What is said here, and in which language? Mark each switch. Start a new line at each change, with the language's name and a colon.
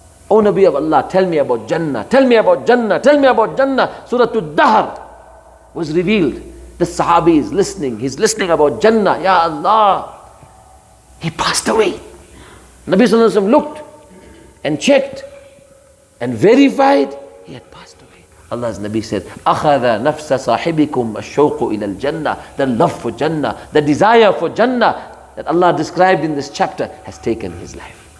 English: O Nabi of Allah, tell me about Jannah, tell me about Jannah, tell me about Jannah. Surah Dahr was revealed. The Sahabi is listening, he's listening about Jannah. Ya Allah. He passed away. Nabi Sallallahu Alaihi Wasallam looked and checked and verified he had passed away. Allah's Nabi said,
Arabic: أَخَذَ نَفْسَ صَاحِبِكُمْ الشَّوْقُ إِلَى الْجَنَّةِ.
English: The love for Jannah, the desire for Jannah that Allah described in this chapter has taken his life.